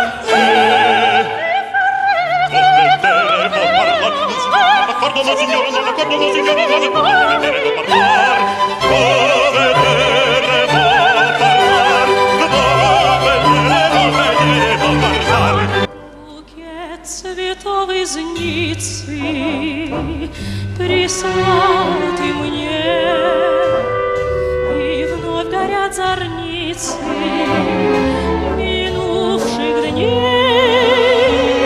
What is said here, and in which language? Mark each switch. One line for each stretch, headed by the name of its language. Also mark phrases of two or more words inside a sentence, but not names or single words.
Italian: Sì, vuoi vedere o parlar, no signora non l'accordo, no signora non l'accordo, no signora non l'accordo, vuoi vedere o parlar? Vuoi vedere o parlar, vuoi vedere o parlar?
Russian: Букет цветов из Ниццы прислал ты мне, и вновь горят зорницы минувших дней.